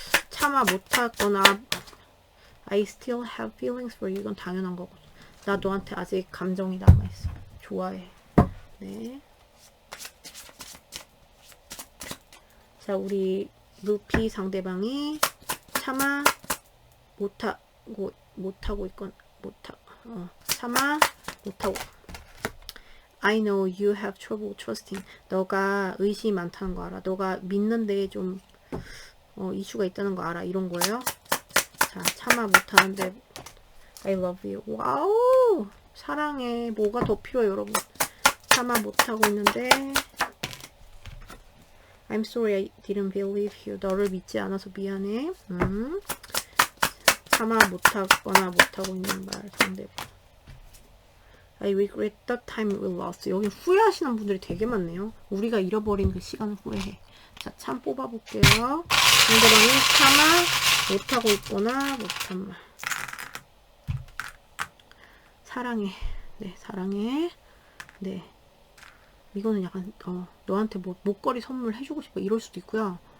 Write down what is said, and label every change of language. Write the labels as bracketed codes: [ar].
[ko] 참아 못하거나 [en] I still have feelings for you. [ko] 이건 당연한 거거든. 나 너한테 아직 감정이 남아있어. 좋아해. 네. 자, 우리 루피 상대방이 참아 못하고 있건 참아 못하고 [en] I know you have trouble trusting. [ko] 너가 의심이 많다는 거 알아. 너가 믿는데 좀 이슈가 있다는 거 알아. 이런 거예요. 자, 참아 못하는데 [en] I love you. [ko] 와우! 사랑해. 뭐가 더 필요해, 여러분. 참아 못하고 있는데 [en] I'm sorry I didn't believe you. [ko] 너를 믿지 않아서 미안해. 참아 못하거나 못하고 있는 말 상대방. [en] I regret the time we lost. [ko] 여기 후회하시는 분들이 되게 많네요. 우리가 잃어버린 그 시간을 후회해. 자, 참 뽑아볼게요. 상대방이 참아 못하고 있거나 못한 말. 사랑해. 네, 사랑해. 네. 이거는 약간 너한테 뭐 목걸이 선물 해주고 싶어 이럴 수도 있고요.